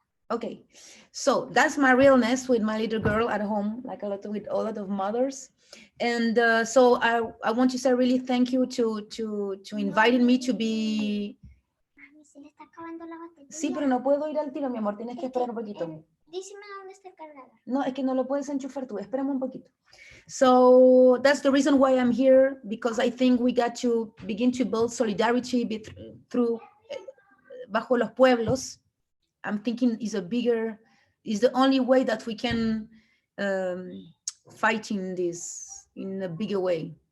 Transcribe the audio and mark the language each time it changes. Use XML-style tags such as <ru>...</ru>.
<en>Okay, so that's my realness with my little girl at home, like a lot of mothers. And so I want to say really thank you to inviting me to be.</en> <es>Mami, se le está acabando la batería. Sí, pero no puedo ir al tiro, mi amor, tienes que esperar un poquito. Díseme dónde está el cargador. No, es que no lo puedes enchufar tú, espérame un poquito.</es> <en>So that's the reason why I'm here, because I think we got to begin to build solidarity through</en> <es>bajo los pueblos.</es> <en>I'm thinking is the only way that we can fight in this in a bigger way.</en>